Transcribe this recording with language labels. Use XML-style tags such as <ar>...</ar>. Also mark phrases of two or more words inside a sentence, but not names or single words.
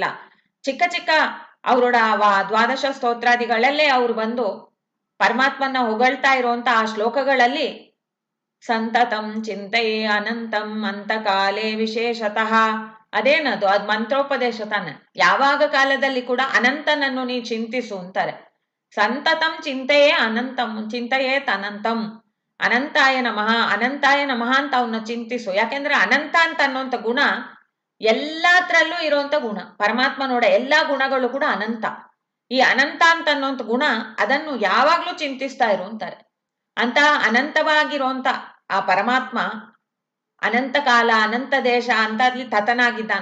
<kn>ಚಿಕ್ಕ ಚಿಕ್ಕ ಅವರೋಡ ದ್ವಾದಶ ಸ್ತೋತ್ರಾದಿಗಳಲ್ಲೇ ಅವ್ರು ಬಂದು ಪರಮಾತ್ಮನ ಹೊಗಳ್ತಾ ಇರುವಂತ ಆ ಶ್ಲೋಕಗಳಲ್ಲಿ</kn> <sa>ಸಂತತಂ ಚಿಂತೆಯೇ ಅನಂತಂ ಅಂತಕಾಲೇ ವಿಶೇಷತಃ,</sa> <kn>ಅದೇನದು ಅದ್ ಮಂತ್ರೋಪದೇಶ ತಾನೆ. ಯಾವಾಗ ಕಾಲದಲ್ಲಿ ಕೂಡ ಅನಂತನನ್ನು ನೀ ಚಿಂತಿಸು ಅಂತಾರೆ.</kn> <sa>ಸಂತತಂ ಚಿಂತೆಯೇ ಅನಂತಂ ಚಿಂತೆಯೇತ್ ಅನಂತಂ, ಅನಂತಾಯ ನಮಃ ಅನಂತಾಯ ನಮಃ</sa> <kn>ಅಂತ ಅವನ್ನ ಚಿಂತಿಸು. ಯಾಕೆಂದ್ರೆ ಅನಂತ ಅಂತ ಅನ್ನೋಂಥ ಗುಣ ಎಲ್ಲಾತ್ರಲ್ಲೂ ಇರುವಂತ ಗುಣ. ಪರಮಾತ್ಮನೋಡ ಎಲ್ಲಾ ಗುಣಗಳು ಕೂಡ ಅನಂತ. ಈ ಅನಂತ ಅಂತ ಅನ್ನೋಂಥ ಗುಣ ಅದನ್ನು ಯಾವಾಗ್ಲೂ ಚಿಂತಿಸ್ತಾ ಇರು ಅಂತಾರೆ. ಅಂತ ಅನಂತವಾಗಿರುವಂತ ಆ ಪರಮಾತ್ಮ ಅನಂತ ಕಾಲ ಅನಂತ ದೇಶ ಅಂತಲ್ಲಿ ತತನಾಗಿದ್ದಾನ.</kn>